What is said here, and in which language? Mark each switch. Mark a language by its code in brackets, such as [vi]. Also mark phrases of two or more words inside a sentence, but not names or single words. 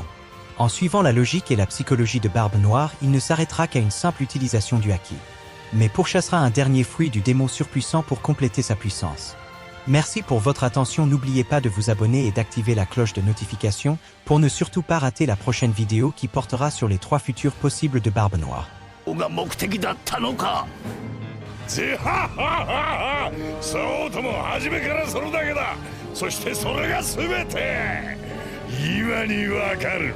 [fr] En suivant la logique et la psychologie de Barbe Noire, il ne s'arrêtera qu'à une simple utilisation du Haki. Mais pourchassera un dernier fruit du démon surpuissant pour compléter sa puissance. Merci pour votre attention, n'oubliez pas de vous abonner et d'activer la cloche de notification pour ne surtout pas rater la prochaine vidéo qui portera sur les 3 futurs possibles de Barbe Noire. [ja] そうとも初めからそれだけだ。そしてそれが全て今にわかる。